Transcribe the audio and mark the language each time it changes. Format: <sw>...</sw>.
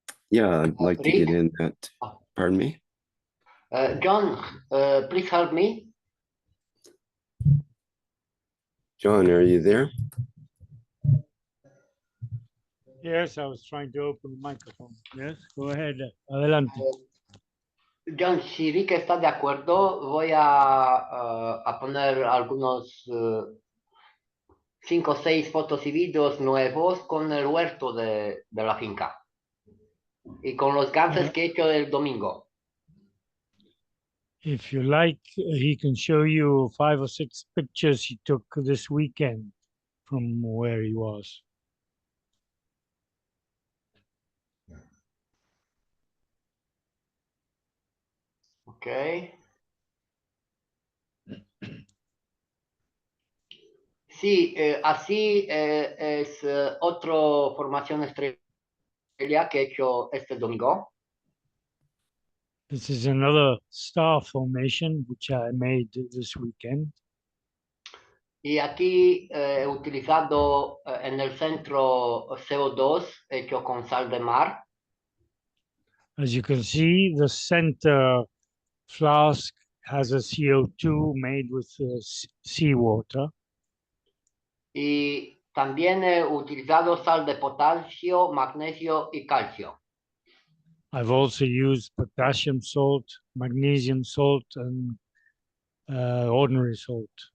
<en>Yeah, I'd like to get in that. Pardon me? John, please help me. John, are you there? Yes, I was trying to open the microphone. Yes, go ahead.</en> <es>Adelante. John, si Rick está de acuerdo, voy a poner algunos 5 o 6 fotos y vídeos nuevos con el huerto de la finca y con los ganses que he hecho el domingo.</es> <en>If you like, he can show you 5 or 6 pictures he took this weekend from where he was. Ok.</en> <es>Sí, así es otra formación estrella que he hecho este domingo.</es> <en>This is another star formation which I made this weekend.</en> <es>Y aquí he utilizado en el centro CO2 hecho con sal de mar.</es> <en>As you can see, the center flask has a CO2 made with seawater.</en> <es>Y también he utilizado sal de potasio, magnesio y calcio.</es> <en>I've also used potassium salt, magnesium salt, and ordinary salt.</en>